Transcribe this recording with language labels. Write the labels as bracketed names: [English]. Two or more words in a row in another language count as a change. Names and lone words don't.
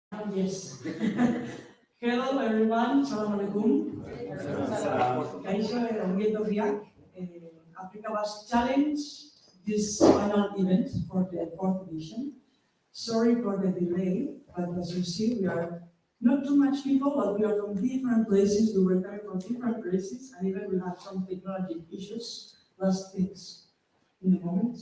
[English] Yes. Hello everyone, [Arabic] سلام عليكم. [Basque] Kaixo ongi etorriak. [English] Africa Basque Challenge, this final event for the 4th edition. Sorry for the delay, but as you see, we are not too much people, but we are from different places. We were coming from different places, and even we have some technology issues, last things in the moment.